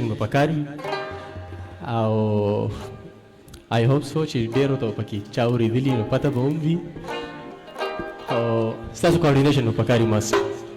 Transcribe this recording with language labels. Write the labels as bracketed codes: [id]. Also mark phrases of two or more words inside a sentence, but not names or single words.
[ps] به پکار وي او [en] I hope so [ps] چې ډېرو ته پکې چا اورېدلي نو پته به هم وي او ستاسو coordination به پکار وي must